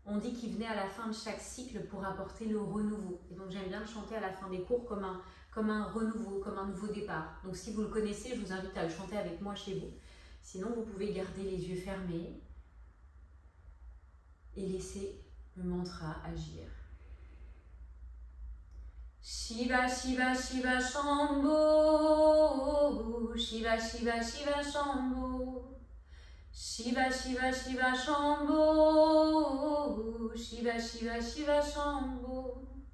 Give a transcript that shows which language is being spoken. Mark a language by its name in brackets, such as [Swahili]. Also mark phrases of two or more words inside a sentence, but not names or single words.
[French] on dit qu'il venait à la fin de chaque cycle pour apporter le renouveau. Et donc j'aime bien le chanter à la fin des cours comme un renouveau, comme un nouveau départ. Donc si vous le connaissez, je vous invite à le chanter avec moi chez vous. Sinon, vous pouvez garder les yeux fermés et laisser le mantra agir. [Sanskrit] Shiva, Shiva, Shiva, Shambho. Shiva, Shiva, Shiva, Shambho. Shiva, Shiva, Shiva, Shambho. Shiva, Shiva, Shiva, Shambho.